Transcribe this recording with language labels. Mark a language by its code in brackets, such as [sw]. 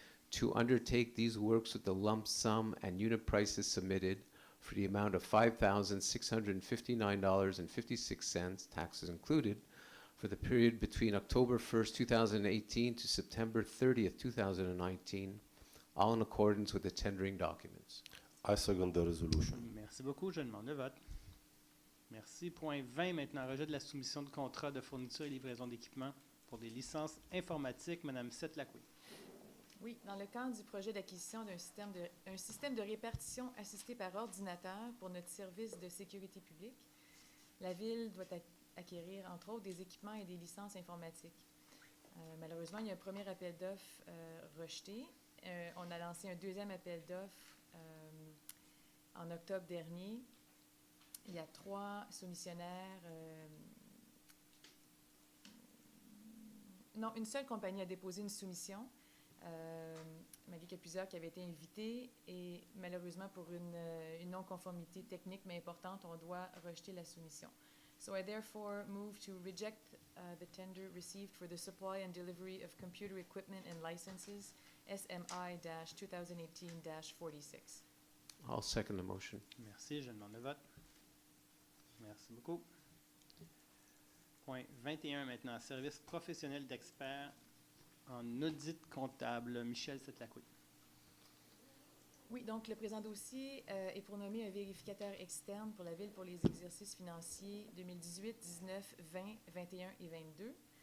[en] to undertake these works with the lump sum and unit prices submitted for the amount of $5,659.56, taxes included, for the period between October 1st, 2018 to September 30th, 2019, all in accordance with the tendering documents. I second the resolution. [fr] Merci beaucoup, je demande le vote. Merci. Point 20, maintenant, rejet de la soumission de contrat de fourniture et livraison d'équipements pour des licences informatiques. Madame Sette-Lacoué. Oui, dans le cadre du projet d'acquisition d'un système de répartition assisté par ordinateur pour notre service de sécurité publique, la Ville doit acquérir, entre autres, des équipements et des licences informatiques. Malheureusement, il y a un premier appel d'offres rejeté. On a lancé un deuxième appel d'offres en octobre dernier. Il y a 3 soumissionnaires. Non, une seule compagnie a déposé une soumission, malgré qu'il y a plusieurs qui avaient été invités. Et malheureusement, pour une non-conformité technique mais importante, on doit rejeter la soumission. [en] So I therefore move to reject the tender received for the supply and delivery of computer equipment and licenses, SMI-2018-46. I'll second the motion. [fr] Merci, je demande le vote. Merci beaucoup. Point 21 maintenant, service professionnel d'experts en audit comptable. Michel Setlacoué. Oui, donc le présent dossier est pour nommer un vérificateur externe pour la Ville pour les exercices financiers 2018, 19, 20, 21 et 22.